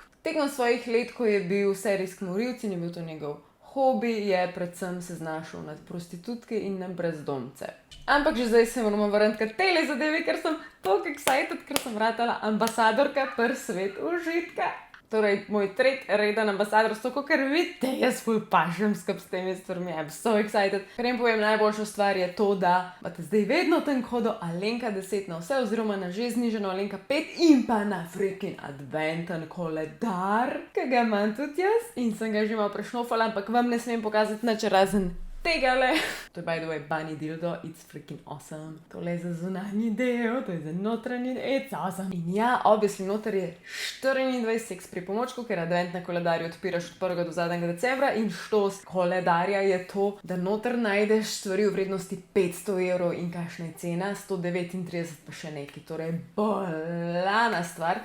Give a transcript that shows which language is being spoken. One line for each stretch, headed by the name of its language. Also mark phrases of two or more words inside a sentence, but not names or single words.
Slovenian: Tekom svojih let, ko je bil serijski morilec in je bil to njegov hobi, je predvsem se znašel nad prostitutke in na brezdomce. Ampak že zdaj se moramo vrniti k tej zadevi, ker sem toliko excited, ker sem ratala ambasadorka pri svetu užitka. Torej, moj tretji reden ambasador, tako ker vidite, jaz ful pašem skup s temi stvarmi,
English: I'm so excited.
Slovenian: Ker jim povem, najboljša stvar je to, da imate zdaj vedno ten kodo Alenka 10 na vse, oziroma na že znižano Alenka 5 in pa na freaking adventen koledar, ki ga imam tudi jaz in sem ga že malo prešnofala, ampak vam ne smem pokazati nič razen tegale. To je
English: by the way bunny dildo, it's freaking awesome.
Slovenian: Tole je za zunanji del, to je za notranji del,
English: it's awesome.
Slovenian: In ja, obviously noter je 24 seks pripomočkov, ker advent na koledarju odpiraš od 1. do zadnjega decembra in štos koledarja je to, da noter najdeš stvari v vrednosti 500 evrov in kakšna je cena, 139 pa še neki, torej bolana stvar.